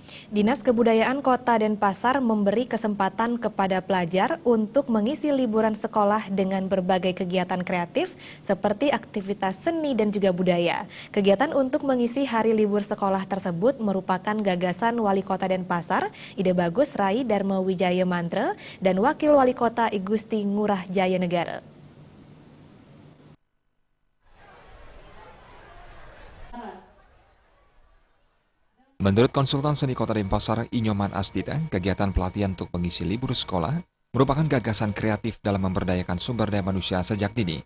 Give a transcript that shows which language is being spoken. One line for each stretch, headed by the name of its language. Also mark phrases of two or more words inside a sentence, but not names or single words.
Indonesian: Dinas Kebudayaan Kota Denpasar memberi kesempatan kepada pelajar untuk mengisi liburan sekolah dengan berbagai kegiatan kreatif seperti aktivitas seni dan juga budaya. Kegiatan untuk mengisi hari libur sekolah tersebut merupakan gagasan Wali Kota Denpasar, Ide Bagus Rai Dharma Wijaya Mantra, dan Wakil Wali Kota I Gusti Ngurah Jaya Negara. Menurut konsultan seni Kota Denpasar, Inyoman Astita, kegiatan pelatihan untuk mengisi libur sekolah merupakan gagasan kreatif dalam memberdayakan sumber daya manusia sejak dini.